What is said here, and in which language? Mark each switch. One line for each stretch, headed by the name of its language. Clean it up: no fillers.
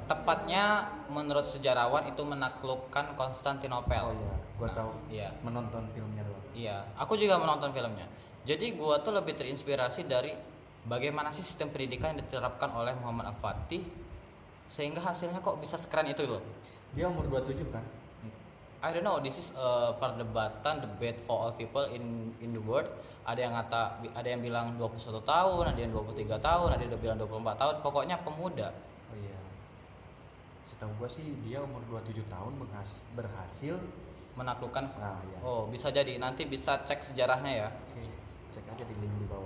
Indonesian: tepatnya menurut sejarawan itu menaklukkan Konstantinopel. Oh iya, gua Nah, tahu. Iya. Menonton filmnya doang. Iya, aku juga menonton filmnya. Jadi gua tuh lebih terinspirasi dari bagaimana sih sistem pendidikan yang diterapkan oleh Muhammad Al-Fatih sehingga hasilnya kok bisa sekeren itu loh. Dia umur 27 kan?
English: I don't know, this is a
Indonesian: perdebatan,
English: debate for all people in the world.
Indonesian: Ada yang bilang 21 tahun, ada yang 23 tahun, ada yang bilang 24 tahun. Pokoknya pemuda. Oh iya. Setahu gua sih dia umur 27 tahun berhasil. Menaklukkan. Nah, iya. Oh, bisa jadi. Nanti bisa cek sejarahnya ya. Oke, cek aja di link di bawah.